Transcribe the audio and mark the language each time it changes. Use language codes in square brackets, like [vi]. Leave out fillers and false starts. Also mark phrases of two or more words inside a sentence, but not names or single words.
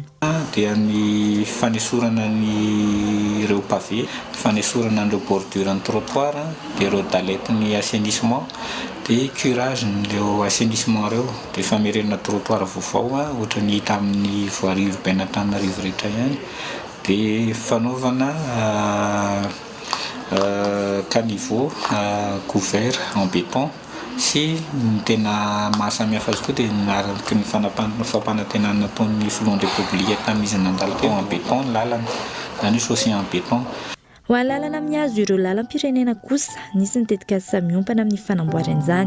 [mg] Dia ny fanesorana ny ireo pavé, fanesorana an'ireo bordure ny trottoir, dia ireo dalety ny assainissement, dia curage n'ireo assainissement ireo, dia famerenana trottoir vaovao ohatra ny hita amin'ny [fr] voirie urbaine [mg] Antananarivo rehetra ihany, dia fanaovana [fr] caniveau couvert en béton [mg] sy ny tena mahasamihafa azy koa dia naraky ny fampanantenana nataon'ny Front Républicain tamin'izy nandalo teo [fr] en béton [mg] ny lalana, izany hoe [fr] chaussée en béton. [mg] Ho any lalana amin'ny hazo ireo lalam-pirenena kosa nisy nitetika samiompana amin'ny fanamboaran'izany.